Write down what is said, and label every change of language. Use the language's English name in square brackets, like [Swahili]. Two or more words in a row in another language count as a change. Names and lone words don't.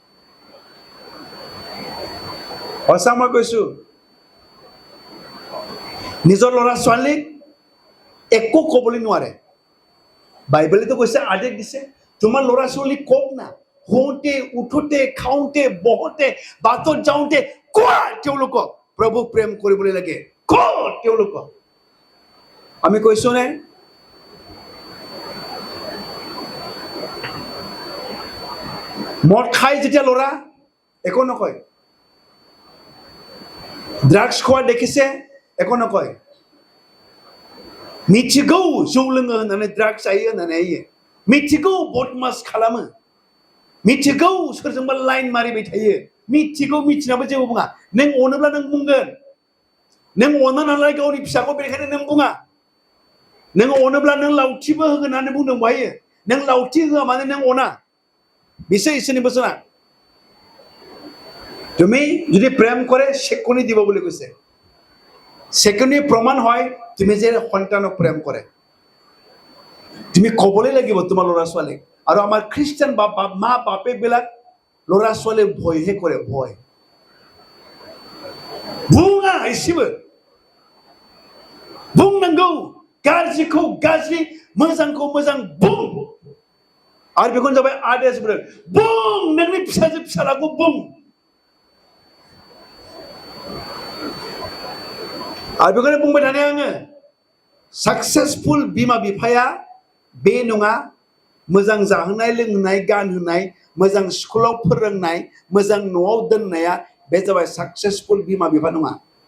[Assamese] সঁচা মই কৈছো নিজৰ ল'ৰা ছোৱালীক একো ক'বলৈ নোৱাৰে বাইবেলেতো কৈছে আদেশ দিছে তোমাৰ ল'ৰা ছোৱালী কওক না শুওঁতে উঠোতে খাওঁতে বহোতে বাটত যাওঁতে কোৱা তেওঁলোকক প্ৰভু প্ৰেম কৰিবলৈ লাগে কোৱা তেওঁলোকক আমি কৈছো নে মদ খাই যেতিয়া ল'ৰা একো নকয় ড্ৰাগছ খোৱা দেখিছে একো নকয় [Bodo] मिथिगौ जौ लोङो होननानै ड्राग्स जायो होननानै मिथिगौ बदमास खालामो मिथिगौ सोरजोंबा लाइन मारिबाय थायो मिथिगौ मिथिनाबो जेबो बुङा नों अनोब्ला नों बुंगोन नों अना नालाय गावनि फिसाखौ बेनिखायनो नों बुङा नों अनोब्ला नों लावथिबो होगोन होननानै बुंदों बाहायो नों लावथि होआ माने नों अना बिसो इसोरनि बोसोना [Assamese] তুমি যদি প্রেম করে সেকনি দিব বুলি কৈছে সেকনি প্রমাণ হয় তুমি যে সন্তানক প্রেম কৰে তুমি ক'বলৈ লাগিব তোমাৰ ল'ৰা ছোৱালীক আৰু আমাৰ খ্ৰীষ্টিয়ান মা বাপে বিলাক ল'ৰা ছোৱালীক ভয়হে কৰে ভয় [Bodo] बुङा एसेबो बुंनांगौ गाज्रिखौ गाज्रि मोजांखौ मोजां बुं आरो बेखौनो जाबाय आदेश बुं नोंनि फिसाजो फिसालाखौ बुं आरो बेखौनो बुंबाय थानाय आङो सक्सेसफुल बिमा बिफाया बे नङा मोजां जाहोनाय लोंहोनाय गानहोनाय मोजां स्कुलाव फोरोंनाय मोजां न'आव दोननाया बे जाबाय सक्सेसफुल बिमा बिफा नङा